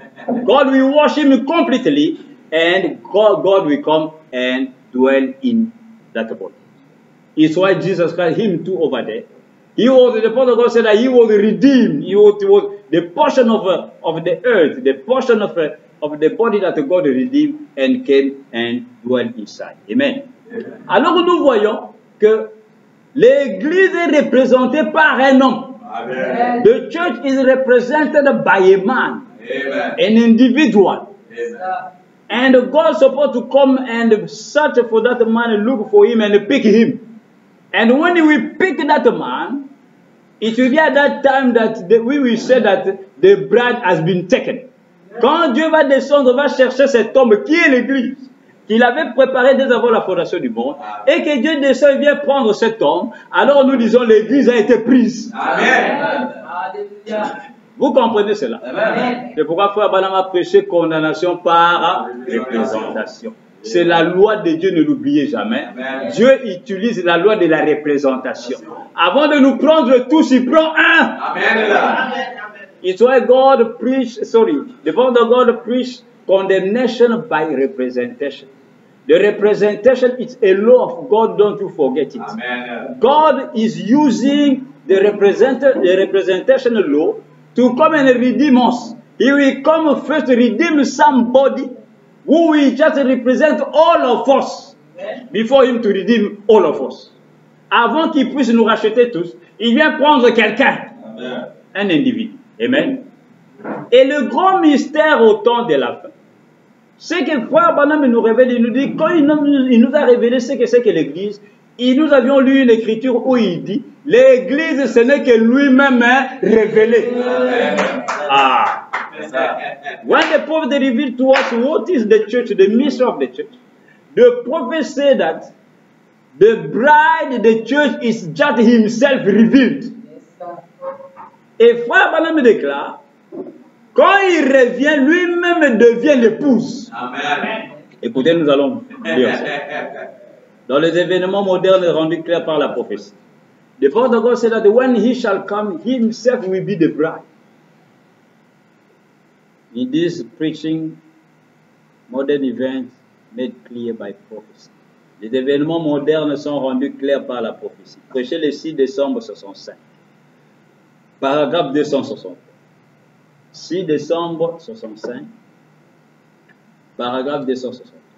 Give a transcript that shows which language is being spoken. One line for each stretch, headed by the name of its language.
English: God will wash him completely, and God will come and dwell in that body. It's why Jesus Christ, him too over there, the prophet of God said that he was redeemed. He was the portion of the earth, the portion of the body that God redeemed and came and dwelt inside. Amen.
French: Alors nous voyons que l'Église est représentée par un homme. Amen.
English: The church is represented by a man, amen, an individual. Amen. And God is supposed to come and search for that man and look for him and pick him. And when we pick that man, it will be at that time that we will say that the bride has been taken.
French: Quand Dieu va descendre, va chercher cet homme qui est l'Église, qu'il avait préparé dès avant la fondation du monde, et que Dieu descend et vient prendre cet homme, alors nous disons l'Église a été prise. Amen. Vous comprenez cela? C'est pourquoi Frère Branham a prêché condamnation par représentation. C'est la loi de Dieu, ne l'oubliez jamais. Amen. Dieu utilise la loi de la représentation. Avant de nous prendre tous, il prend un. Amen.
English: It's why God preached, the word of God preached condemnation by representation. The representation is a law of God, don't you forget it. Amen. God is using the representation law to come and redeem us. He will come first to redeem somebody who will just represent all of us before him to redeem all of us.
French: Avant qu'il puisse nous racheter tous, il vient prendre quelqu'un, un individu. Amen. Et le grand mystère au temps de la fin, c'est que Frère Branham nous révèle, il nous dit, quand il nous a révélé ce que c'est que l'Église, nous avions lu une écriture où il dit, l'Église ce n'est que lui-même révélé. Ah.
English: When the prophet revealed to us what is the church, the mystery of the church, the prophet said that the bride, the church, is just himself revealed.
French: Et Frère Branham déclare, quand il revient, lui-même devient l'épouse. Amen. Écoutez, nous allons lire ça. Dans les événements modernes rendus clairs par la prophétie.
English: The prophet of God said that when he shall come, he himself will be the bride. In this preaching, modern events made clear by prophecy.
French: Les événements modernes sont rendus clairs par la prophétie. Prêché le 6 décembre 65. Paragraphe 260. 6 décembre 65. Paragraphe 260.